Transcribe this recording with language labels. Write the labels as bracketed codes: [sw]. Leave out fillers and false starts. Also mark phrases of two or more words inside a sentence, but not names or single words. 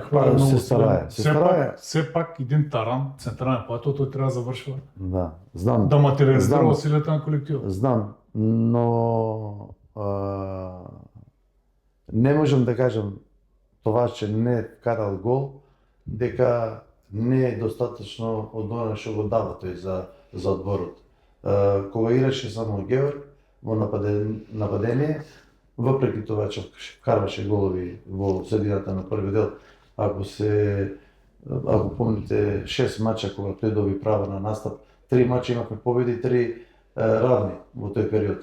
[bg] Хваля много. [mk] Се старае. [bg] Все пак един таран, централен нападател, той трябва да завършва. Да, знам. Да материализира усилията на колектива. Знам, но не можем да кажем това, че не е вкарал гол, [mk] дека не е достатъчно од оно што го дава тој за одборот. Кога играше само Георг во нападение, въпреки това, че вкарваше голови во средината на први дел, ако помните 6 мача кога тој доби право на настап, 3 мача имахме победи и 3 равни во тој период.